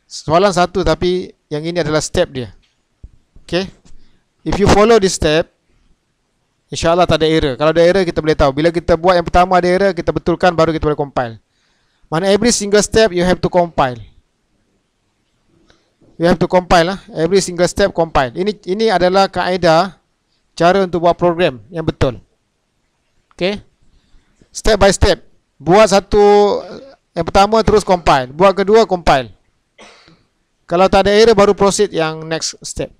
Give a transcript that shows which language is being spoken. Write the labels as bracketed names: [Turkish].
[Malay] Soalan satu tapi yang ini adalah step dia. [English] Okay, if you follow this step, InsyaAllah [Malay] tak ada error. [English] Kalau ada error kita boleh tahu. Bila kita buat yang pertama ada error, kita betulkan baru kita boleh compile. Mana every single step you have to compile. You have to compile lah. Every single step compile. [Malay] Ini adalah kaedah cara untuk buat program yang betul. Okay. [English] Step by step. [Malay] Buat satu, yang pertama terus compile. Buat kedua compile. Kalau tak ada error baru proceed yang [English] next step.